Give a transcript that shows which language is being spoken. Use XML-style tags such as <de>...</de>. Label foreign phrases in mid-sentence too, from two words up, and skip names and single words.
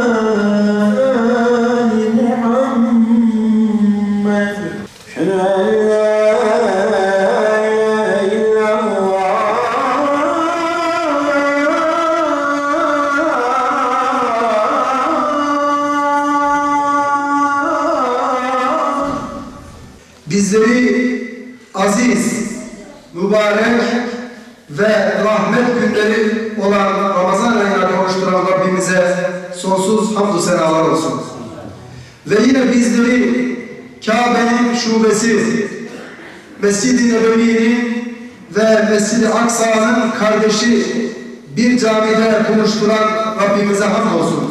<ar>آل محمد أشهد أن لا إله إلا الله.</ar> <tr>Bizleri aziz, mübarek ve rahmet günleri olan Ramazan ayına kavuşturan Rabbimize sonsuz hamdü senalar olsun. Ve yine bizleri Kabe'nin şubesi, Mescid-i Nebevi'nin ve Mescid-i Aksa'nın kardeşi bir camide buluşturan Rabbimize hamdolsun.</tr>